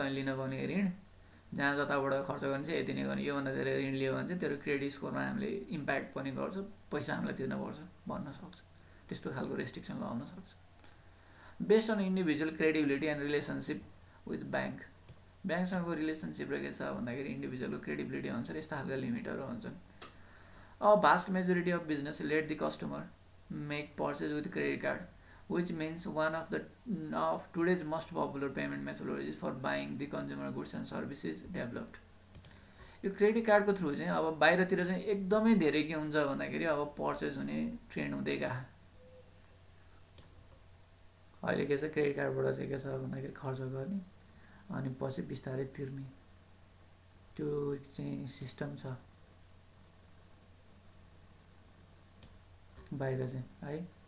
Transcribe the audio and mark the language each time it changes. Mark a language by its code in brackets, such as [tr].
[ne] तैँले लिन पाउने ऋण जहाँ जताबाट खर्च गर्ने चाहिँ यति नै गर्ने, योभन्दा धेरै ऋण लियो भने चाहिँ तेरो क्रेडिट स्कोरमा हामीले इम्प्याक्ट पनि गर्छ, पैसा हामीलाई तिर्नुपर्छ भन्न सक्छ, त्यस्तो खालको रेस्ट्रिक्सन लगाउन सक्छ। [en] based on individual credibility and relationship with bank, [ne] ब्याङ्कसँगको relationship र के छ भन्दाखेरि इन्डिभिजुअलको क्रेडिबिलिटी अनुसार यस्ता खालका लिमिटहरू हुन्छन्। [en] अब vast majority of business let the customer make purchase with credit card, which means one of today's most popular payment methodologies for buying the consumer goods and services developed। [ne] यो क्रेडिट कार्डको through चाहिँ अब बाहिरतिर चाहिँ एकदमै धेरै के हुन्छ भन्दाखेरि अब पर्चेज हुने ट्रेन्ड हुँदै गयो। अहिले के छ क्रेडिट कार्डबाट चाहिँ के छ भन्दाखेरि खर्च गर्ने अनि पछि बिस्तारै तिर्ने, त्यो चाहिँ सिस्टम छ बाहिर चाहिँ है।